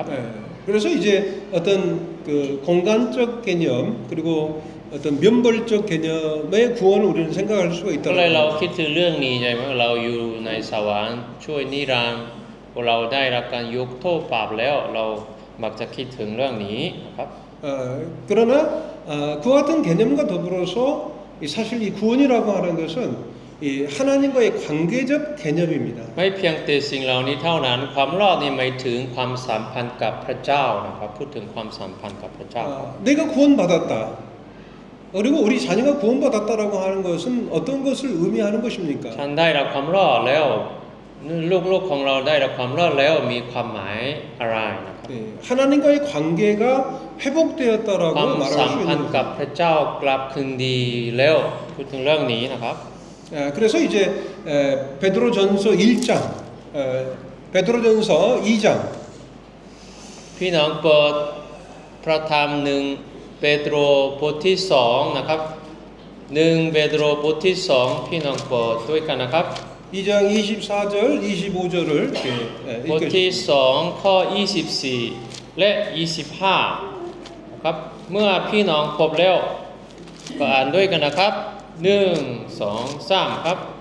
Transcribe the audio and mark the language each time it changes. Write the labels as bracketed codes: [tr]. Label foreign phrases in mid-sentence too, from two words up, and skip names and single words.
[ko] 그래서 이제 어떤 그 공간적 개념 그리고 어떤 면벌적 개념의 구원을 우리는 생각할 수가 [th] ก็เลย [ko] 있다는 [th] เรา [ko] 거예요. [th] คิดถึงเรื่องนี้ใช่ไหมเราอยู่ในสวรรค์ช่วยนิรันดร์เราได้รับการยกโทษบาปแล้วเรามักจะคิดถึงเรื่องนี้นะครับ [ko] 그러나 그와 같은 개념과 더불어서 사실 이 구원이라고 하는 것은 이 하나님과의 관계적 개념입니다. [th] ไม่เพียงแต่สิ่งเหล่านี้เท่านั้นความรอดนี่หมายถึงความสัมพันธ์กับพระเจ้านะครับพูดถึงความสัมพันธ์กับพระเจ้า [ko] 내가 구원받았다. 그리고 우리 자녀가 구원받았다라고 하는 것은 어떤 것을 의미하는 것입니까? [th] ฉันได้รับความรอดแล้วลูกๆของเราได้รับความรอดแล้วมีความหมายอะไรนะครับ [ko] 하나님과의 관계가 [th] ความ [ko] 회복되었다라고 [th] สัม [ko] 말할 수 [th] พัน [ko] 있는 [th] ธ์กับพระเจ้ากลับคืนดีแล้วพูดถึงเรื่องนี้นะครับ [ko] 그래서 이제 베드로전서 1장, 베드로전서 2장 [th] พี่น้องเปิดพระธรรมหนึ่งเปโตรบทที่2นะครับ1เปโตรบทที่2พี่น้องเปิดด้วยกันนะครับ [ko] 2장 24절, 25절을 이렇게 [th] บทที่2ข้อ24และ25นะครับเมื่อพี่น้องพบแล้วก็อ่านด้วยกันนะครับ1 2 3ครับ